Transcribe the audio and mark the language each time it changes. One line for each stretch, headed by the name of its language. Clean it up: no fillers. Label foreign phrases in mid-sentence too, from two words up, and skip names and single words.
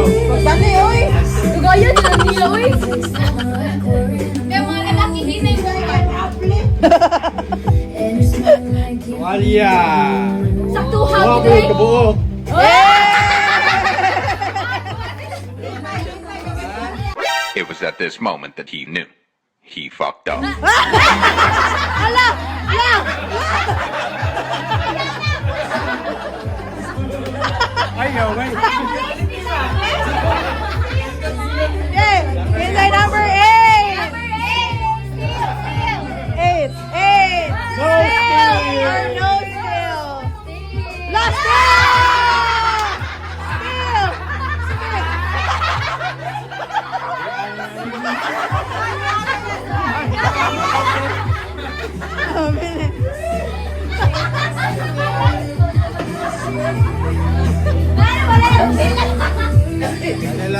Cebuano: Dali, oy! Dugayan na niya, oy. Kaya mga lalaki hinay mo. Tuwalya. Saktuhan, Wow, Dre. kabuo.
English: It was at this moment that he knew. He fucked up.
Cebuano: Ayaw, wait. Yay!
English: Inside number 8! 8! 8! No Still still. or no still? Last still! Still!
Cebuano: Oh, bilis. Kanila.